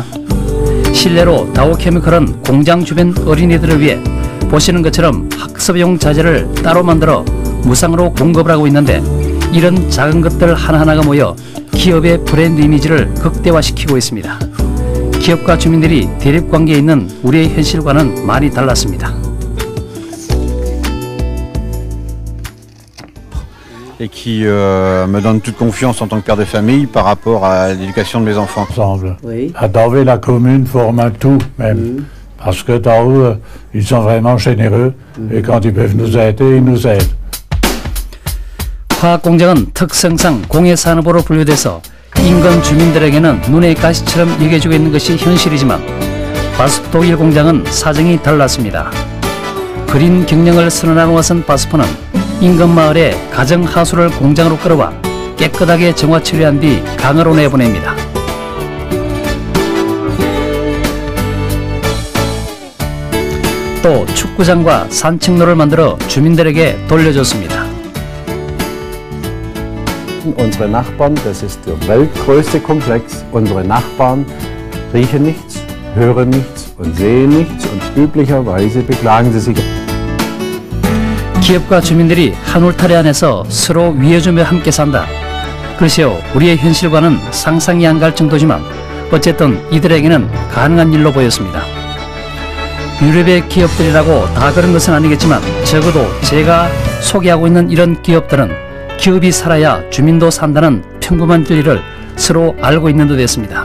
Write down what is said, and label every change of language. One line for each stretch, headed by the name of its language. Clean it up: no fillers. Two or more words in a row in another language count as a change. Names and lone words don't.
Korean: 실내로 다오케미칼은 공장 주변 어린이들을 위해 보시는 것처럼 학습용 자재를 따로 만들어 무상으로 공급을 하고 있는데 이런 작은 것들 하나하나가 모여 기업의 브랜드 이미지를 극대화시키고 있습니다. 기업과 주민들이 대립관계에 있는 우리의 현실과는 많이 달랐습니다.
French: Et qui me donne toute confiance en tant que père de famille par rapport à l'éducation de mes enfants. À Darvé, la commune forme un tout même, parce que dans ils sont vraiment généreux et quand ils peuvent nous aider, ils nous aident.
Korean: 화학공장은 특성상 공해산업으로 분류돼서 인근 주민들에게는 눈의 가시처럼 여겨지고 있는 것이 현실이지만 바스프 독일 공장은 사정이 달랐습니다. 그린 경영을 선언하고 나선 바스프는 인근 마을에 가정 하수를 공장으로 끌어와 깨끗하게 정화 처리한 뒤 강으로 내보냅니다. 또 축구장과 산책로를 만들어 주민들에게 돌려줬습니다.
German: vergleichen unsere Nachbarn, das ist der weltgrößte Komplex. Unsere Nachbarn riechen nichts, hören nichts und sehen nichts und üblicherweise beklagen sie sich.
Korean: 기업과 주민들이 한 울타리 안에서 서로 위해주며 함께 산다. 글쎄요, 우리의 현실과는 상상이 안 갈 정도지만 어쨌든 이들에게는 가능한 일로 보였습니다. 유럽의 기업들이라고 다 그런 것은 아니겠지만 적어도 제가 소개하고 있는 이런 기업들은 기업이 살아야 주민도 산다는 평범한 진리를 서로 알고 있는 듯 했습니다.